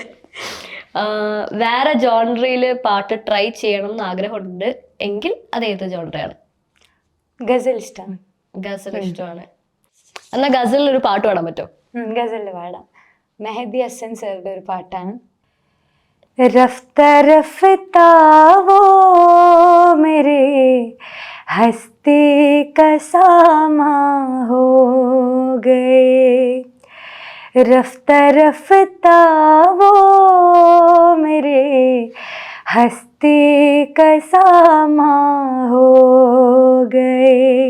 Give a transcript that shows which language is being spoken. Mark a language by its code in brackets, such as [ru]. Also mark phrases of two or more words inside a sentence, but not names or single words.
[ml] വേറെ ജോൺറിയിൽ പാട്ട് ട്രൈ ചെയ്യണം എന്ന് ആഗ്രഹമുണ്ട് എങ്കിൽ അത് ഏത് ജോൺറയാണ്? ഗസൽ ഇഷ്ടമാണ്. ഗസൽ ഇഷ്ടമാണ്. എന്നാ ഗസലിൽ ഒരു പാട്ട് പാടാൻ പറ്റുമോ? ഗസലിൽ പാടാം. മെഹദി ഹസൻ സാറുടെ ഒരു പാട്ടാണ്. [hi] रफ्ता रफ्ता वो मेरे हस्ती का सामा हो गए, रफ्ता रफ्ता वो मेरे हस्ती का सामा हो गए,